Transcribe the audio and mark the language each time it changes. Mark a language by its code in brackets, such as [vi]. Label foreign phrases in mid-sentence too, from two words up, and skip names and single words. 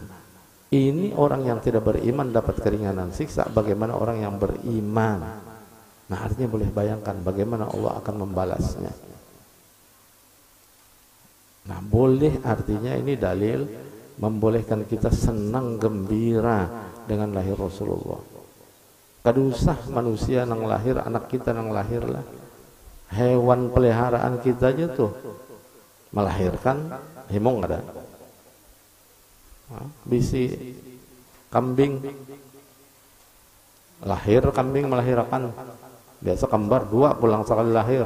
[id] Ini orang yang tidak beriman dapat keringanan siksa, bagaimana orang yang beriman? Nah artinya boleh bayangkan bagaimana Allah akan membalasnya. Nah boleh, artinya ini dalil membolehkan kita senang gembira dengan lahir Rasulullah. [bjn] Kada usah manusia nang lahir, anak kita nang lahir lah, hewan peliharaan kita aja tuh melahirkan himung ada. Bisi kambing lahir, kambing melahirkan, biasa kembar dua pulang sekali lahir.